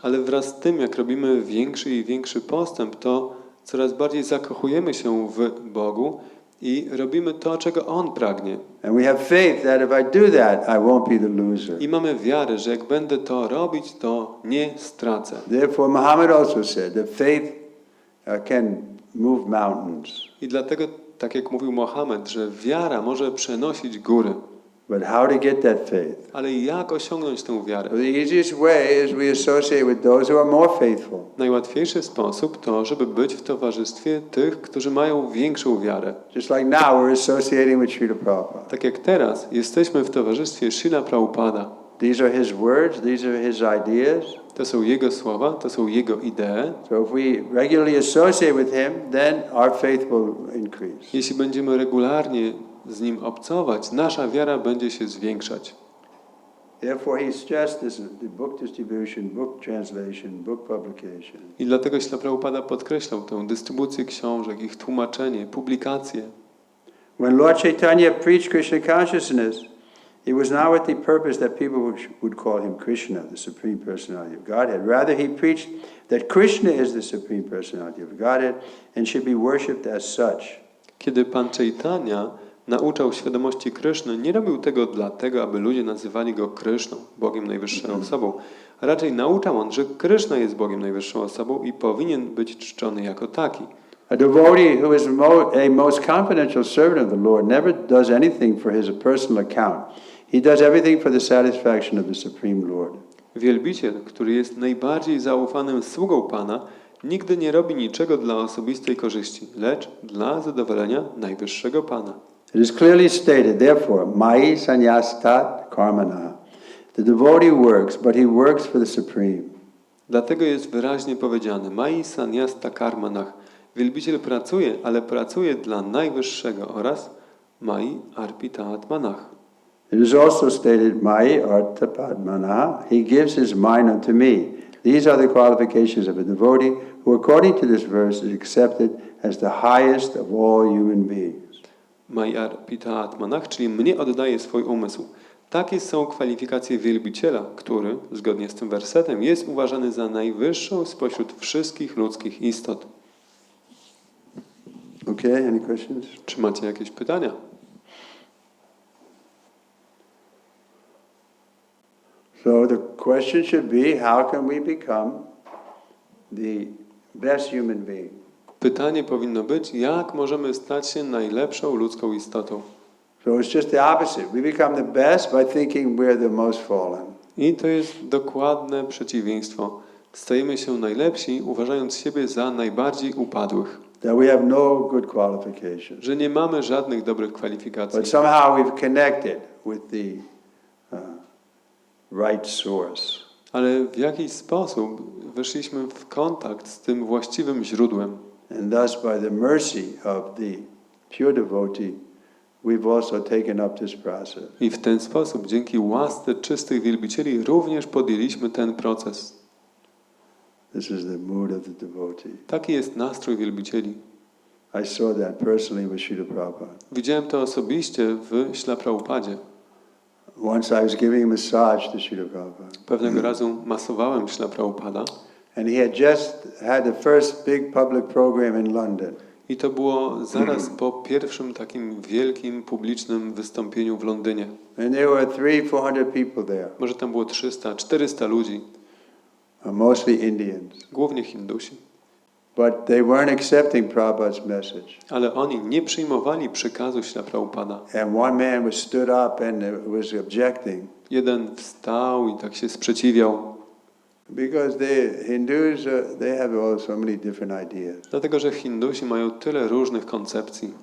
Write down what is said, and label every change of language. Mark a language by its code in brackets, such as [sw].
[pl] Ale wraz z tym, jak robimy większy i większy postęp, to coraz bardziej zakochujemy się w Bogu i robimy to, czego On pragnie. [en] And we have faith that if I do that, I won't be the loser. [pl] I mamy wiarę, że jak będę to robić, to nie stracę. [en] Therefore, Muhammad also said that faith can move mountains. [pl] I dlatego, tak jak mówił Mohamed, że wiara może przenosić góry. [en] But how to get that faith? [pl] Ale jak osiągnąć tę wiarę? [en] The easiest way is we associate with those who are more faithful. [pl] Najłatwiejszy sposób to, żeby być w towarzystwie tych, którzy mają większą wiarę. [en] Just like now we're associating with Srila Prabhupada. [pl] Tak jak teraz jesteśmy w towarzystwie Srila Prabhupada. [en] These are his words, these are his ideas. [pl] To są jego słowa, to są jego idee. [en] So if we regularly associate with him, then our faith will increase. [pl] Jeśli będziemy regularnie z nim obcować, nasza wiara będzie się zwiększać. [en] Therefore he stressed this, the book distribution, book translation, book publication. [pl] I dlatego Śla Prabhupada podkreślał tę dystrybucję książek, ich tłumaczenie, publikacje. [en] When Lord Chaitanya preached Krishna consciousness, it was not with the purpose that people would call him Krishna, the Supreme Personality of Godhead. Rather, he preached that Krishna is the Supreme Personality of Godhead and should be worshipped as such. [pl] Kiedy Pan Chaitanya nauczał świadomości Kryszny, nie robił tego dlatego, aby ludzie nazywali go Kryszną, Bogiem Najwyższą Osobą. Raczej nauczał on, że Kryszna jest Bogiem Najwyższą Osobą i powinien być czczony jako taki. [en] A devotee who is a most confidential servant of the Lord never does anything for his personal account. He does everything for the satisfaction of the Supreme Lord. [pl] Wielbiciel, który jest najbardziej zaufanym sługą Pana, nigdy nie robi niczego dla osobistej korzyści, lecz dla zadowolenia Najwyższego Pana. [en] It is clearly stated, therefore, Mai Sanyastat Karmana. The devotee works, but he works for the Supreme. [pl] Dlatego jest wyraźnie powiedziane, Mai Sanyasta Karmanach. Wielbiciel pracuje, ale pracuje dla Najwyższego oraz Mai Arpita Atmanach. [en] It is also stated, Mai Artapadmana, he gives his mind unto me. These are the qualifications of a devotee who, according to this verse, is accepted as the highest of all human beings. [pl] Mai Arpita Atmanach, czyli mnie oddaje swój umysł. Takie są kwalifikacje wielbiciela, który, zgodnie z tym wersetem, jest uważany za najwyższą spośród wszystkich ludzkich istot. [en] Okay, any questions? [pl] Czy macie jakieś pytania? [en] So the question should be, how can we become the best human being? [pl] Pytanie powinno być, jak możemy stać się najlepszą ludzką istotą? [en] So it's just the opposite. We become the best by thinking we're the most fallen. [pl] I to jest dokładne przeciwieństwo. Stajemy się najlepsi, uważając siebie za najbardziej upadłych. [en] That we have no good qualifications. [pl] Że nie mamy żadnych dobrych kwalifikacji. [en] But somehow we've connected with the right source. [pl] Ale w jakiś sposób weszliśmy w kontakt z tym właściwym źródłem. [en] And thus by the mercy of the pure devotee, we've also taken up this process. [pl] I w ten sposób, dzięki łasce czystych wielbicieli, również podjęliśmy ten proces. [en] This is the mood of the devotee. [pl] Taki jest nastrój wielbicieli. [en] I saw that personally with Srila Prabhupada. [pl] Widziałem to osobiście w Śla Prabhupadzie. [en] Once I was giving a massage to Srila Prabhupada. [pl] Pewnego razu masowałem Śla Prabhupada. [en] And he had just had the first big public program in London. [pl] I to było zaraz po pierwszym takim wielkim publicznym wystąpieniu w Londynie. [en] And there were 300-400 people there. [pl] Może tam było 300-400 ludzi. [en] Mostly Indians. [pl] Głównie Hindusi. [en] But they weren't accepting Prabhupada's message. [pl] Ale oni nie przyjmowali przekazu Śla Prabhupada. [en] And one man stood up and was objecting. [pl] Jeden wstał i tak się sprzeciwiał. [en] Because the Hindus, they have so many different ideas. [pl] Dlatego, że Hindusi mają tyle różnych koncepcji.